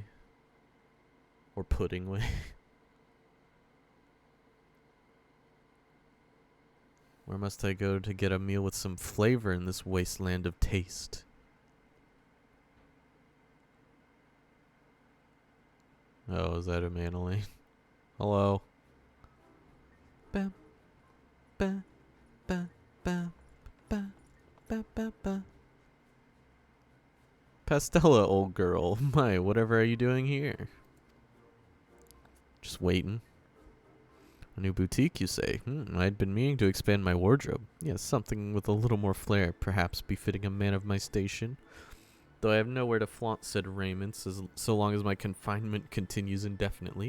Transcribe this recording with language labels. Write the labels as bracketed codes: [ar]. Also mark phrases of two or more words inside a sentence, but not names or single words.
[en] Or Pudding Way. Where must I go to get a meal with some flavor in this wasteland of taste? Oh, is that a Manolane? Hello. Ba, ba, ba, ba, ba, ba, ba, ba. Pastella, old girl. My, whatever are you doing here? Just waiting. A new boutique, you say? I'd been meaning to expand my wardrobe. Yes, something with a little more flair, perhaps befitting a man of my station. Though I have nowhere to flaunt said raiments, so long as my confinement continues indefinitely.